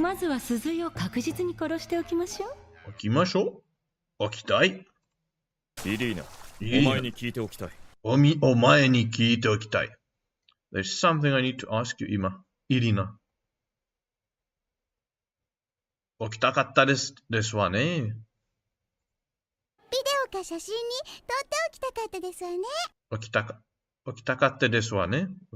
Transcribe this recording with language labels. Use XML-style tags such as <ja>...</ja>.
<ja>まずは鈴井を確実に殺しておきましょう。起きましょう。起きたい。イリーナ、お前に聞いておきたい。お前に聞いておきたい。</ja> <en>There's something I need to ask you 今。</en> <ja>イリーナ。起きたかったですわね。ビデオか写真に撮っておきたかったですわね。起きたかったですわね。</ja>